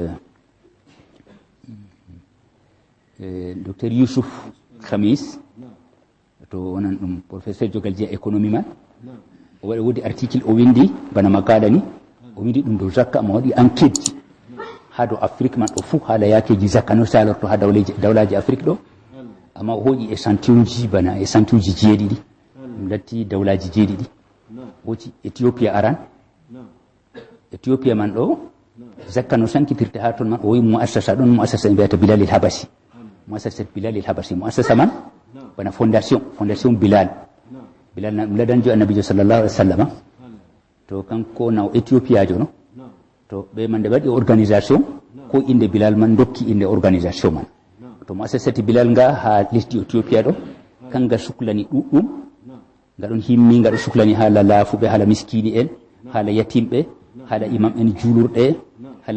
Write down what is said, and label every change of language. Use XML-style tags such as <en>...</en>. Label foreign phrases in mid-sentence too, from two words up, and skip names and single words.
<ff>docteur Youssouf Khamis to wonan dum professeur jogal je économie man o wadi article o windi bana makala ni o windi dum do zakka mo wadi enquête ha do Afrique man do fu hala yakeji zakka no salorto ha dawlaji Afrique do amma o hoji échantillon ji bana échantillon ji jeedidi latti dawlaji jeedidi woti Ethiopia aran Ethiopia man do zakka no sankitirte ha ton man o wi muassasa don muassasa biata Bilal al-Habashi muassasa Bilal al-Habashi muassasa man bana fondation Bilal na ladan jo annabi</ff> <ar>صلى الله عليه وسلم</ar> <ff>to kanko na Ethiopia jono to be man de wadi organisation ko inde Bilal man dokki inde organisation man to muassasa Bilal nga ha lesdi Ethiopia do kanga suklani duddum ngadon himmi ngado suklani hala laafuɓe hala miskini en hala yatimɓe hala imam en julurɗe hala</ff>